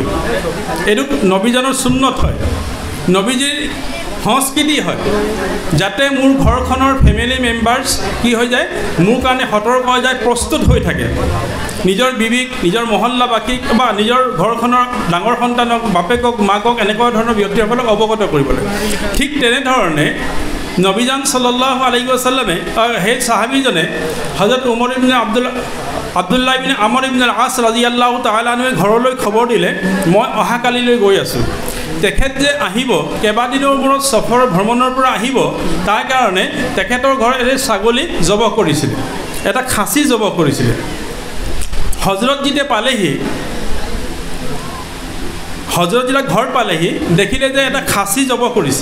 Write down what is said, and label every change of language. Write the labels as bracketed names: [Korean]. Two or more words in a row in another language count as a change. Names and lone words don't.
[Assamese] এইটো নবীজনৰ সুন্নত হয়, নবীজীৰ সংস্কৃতি হয়, যাতে মোৰ ঘৰখনৰ [English] family members [Assamese] কি হৈ যায়, মোৰ কাৰণে সতৰ্ক হৈ যায়, প্ৰস্তুত হৈ থাকে। নিজৰ বিবিক, নিজৰ মহল্লাবাসীক বা নিজৰ ঘৰখনৰ ডাঙৰ সন্তানক, বাপেকক, মাকক, এনেকুৱা ধৰণৰ ব্যক্তিসকলক অৱগত কৰিব লাগে। ঠিক তেনেধৰণে নবীজান [Arabic] صلى الله عليه وسلم [Assamese] সেই সাহাবীজনে হযরত উমৰ ইবনে আব্দুল্লাহ ইবনে আমৰ ইবনে আল-আস [Arabic] رضي الله تعالى عنه [Assamese] ঘৰলৈ খবৰ দিলে মই অহাকালিলৈ গৈ আছোঁ। তেখেত যে আহিব, কেইবাদিনৰ মূৰত সফৰ ভ্ৰমণৰ পৰা আহিব, তাৰ কাৰণে তেখেতৰ ঘৰত এটা ছাগলী জবহ কৰিছিলে, এটা খাচী জবহ কৰিছিলে। হজৰত যেতিয়া পালেহি, হজৰত যেতিয়া ঘৰ পালেহি দেখিলে যে এটা খাচী জবহ কৰিছে।